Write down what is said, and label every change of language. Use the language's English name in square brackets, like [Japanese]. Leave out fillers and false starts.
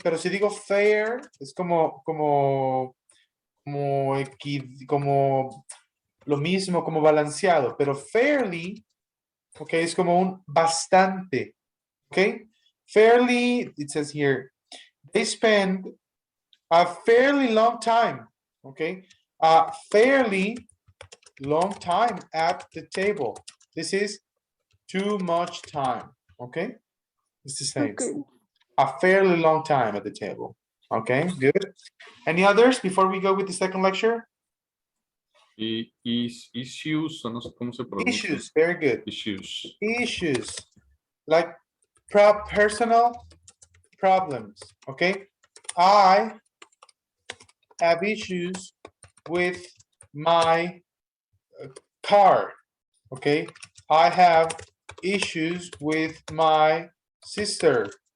[Spanish] Pero si digo fair, es como lo mismo, como balanceado, pero fairly, ¿ok? Es como un bastante, ¿ok? [English] Fairly, it says here, they spend a fairly long time, ¿ok? A fairly long time at the table. This is too much time, ¿ok? It's the same. Okay. A fairly long time at the table. Okay, good. Any others before we go with the second lecture? [Spanish] Y issues, o no sé cómo se pronuncia. [English] Issues, very good. Issues. Issues, like personal problems, okay? I have issues with my car, okay? I have issues with my sister.